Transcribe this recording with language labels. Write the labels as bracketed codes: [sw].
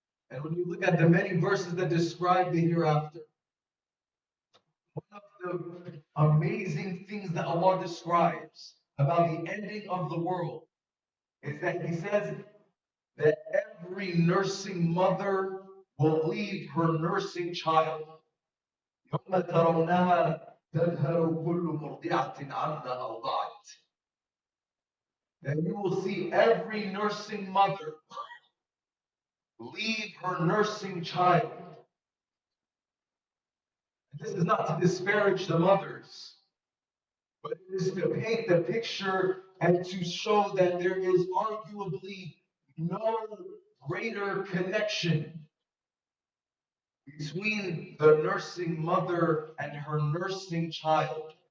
[en] And when you look at the many verses that describe the hereafter, one of the amazing things that Allah describes about the ending of the world is that He says that every nursing mother will leave her nursing child. [ar] يوم ترونها تذهل كل مرضعة عما أرضعت. [en] That you will see every nursing mother leave her nursing child. This is not to disparage the mothers, but it is to paint the picture and to show that there is arguably no greater connection between the nursing mother and her nursing child.